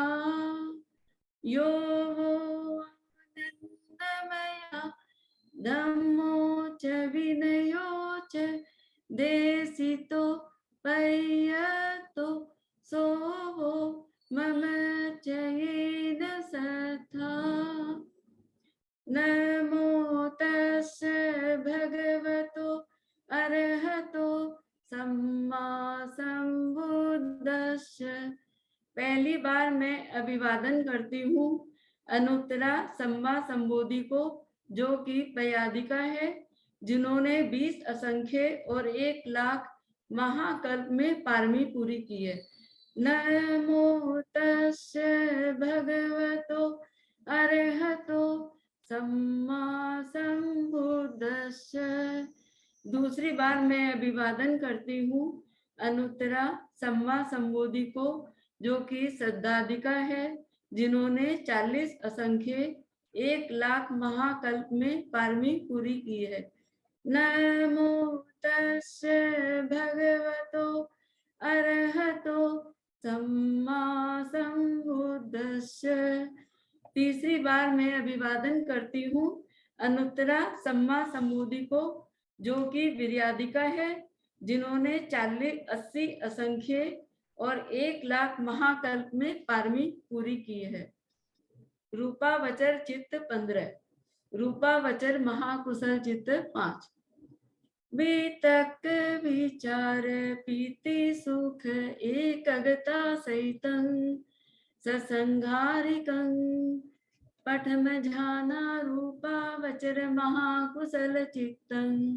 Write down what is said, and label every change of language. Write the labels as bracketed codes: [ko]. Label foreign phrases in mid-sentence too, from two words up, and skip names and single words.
[pi] यो वो आनंदमया धम्मो च विनयो च देसितो बय्यतो सो वो मम चयेन सथा। नमो तस्स भगवतो अरहतो सम्मा संबुद्धस्स। [hi] पहली बार मैं अभिवादन करती हूँ [pi] अनुत्तरा सम्मा संबोधि [hi] को, जो कि पयादिका है, जिन्होंने 20 असंख्य और 1 लाख महाकल्प में पारमी पूरी की है। [pi] नमो तस्स भगवतो अरहतो सम्मा संबुद्धस्स। [hi] दूसरी बार मैं अभिवादन करती हूँ [pi] अनुत्तरा सम्मा संबोधि [hi] को, जो कि सद्दादिका है, जिन्होंने 40 असंख्य 1 लाख महाकल्प में पारमी पूरी की है। [pi] नमो तस्स भगवतो अरहतो सम्मा संबुद्धस्स। [hi] तीसरी बार मैं अभिवादन करती हूँ [pi] अनुत्तरा सम्मा संबोधि [hi] को, जो कि विर्यादिका है, जिन्होंने 80 असंख्य और 1 लाख महाकल्प में पारमी पूरी की है। [pi] रूपावचर चित्त 15, रूपावचर महाकुशल चित्त 5। वितक विचार पीति सुख एकगता सहितं ससंघारिकं पठम ध्याना रूपावचर महाकुशल चित्तं।